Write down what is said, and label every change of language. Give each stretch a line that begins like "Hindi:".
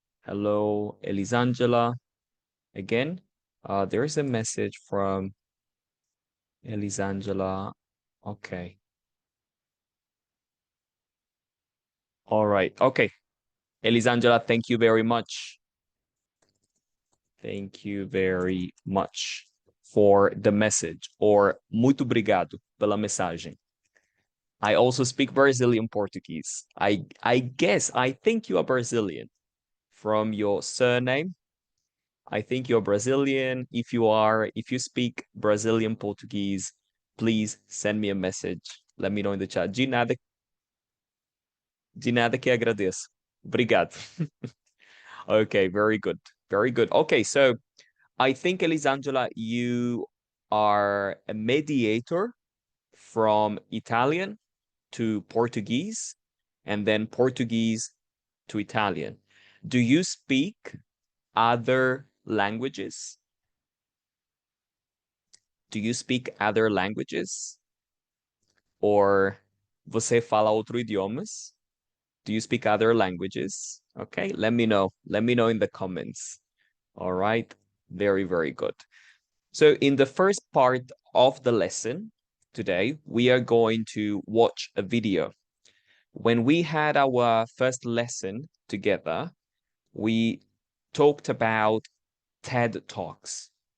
English: Hello Elisangela. Again, there's a message from Elisangela. Okay. All right. Okay. Elisangela, thank you very much. Thank you very much for the message, or
Portuguese: muito obrigado pela mensagem.
English: I also speak Brazilian Portuguese. I think you are Brazilian from your surname. I think you're Brazilian. If you speak Brazilian Portuguese, please send me a message. Let me know in the chat.
Portuguese: De nada que agradeço. Obrigado.
English: Okay, very good. Very good. Okay, so I think, Elisangela, you are a mediator from Italian to Portuguese and then Portuguese to Italian. Do you speak other languages? Do you speak other languages?
Portuguese: Or você fala outro idiomas?
English: Do you speak other languages? Okay, let me know. Let me know in the comments. All right, very, very good. So in the first part of the lesson today, we are going to watch a video. When we had our first lesson together, we talked about TED Talks.